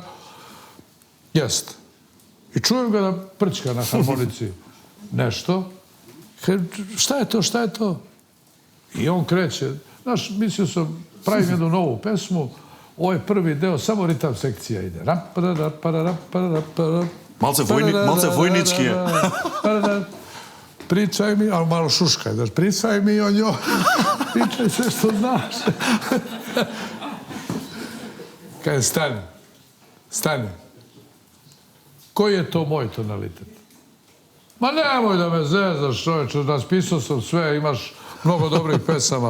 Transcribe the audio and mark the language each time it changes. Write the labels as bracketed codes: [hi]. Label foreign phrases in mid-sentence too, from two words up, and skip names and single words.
[sr] Jest. I čujem ga da prčka na harmonici nešto. Šta je to? I on kreće. Znaš, mislio sam, pravim jednu novu pesmu, ovo je prvi deo, samo ritam sekcija ide. [mk] Малце војнички е. [sr] Pričaj mi, ali malo šuškaj, znaš, pričaj mi o njoj, pričaj sve što znaš. Kaže, stani. Koji je to moj tonalitet? Ma nemoj da me zezaš, čovječe, raspisao sam sve, imaš mnogo dobrih pesama.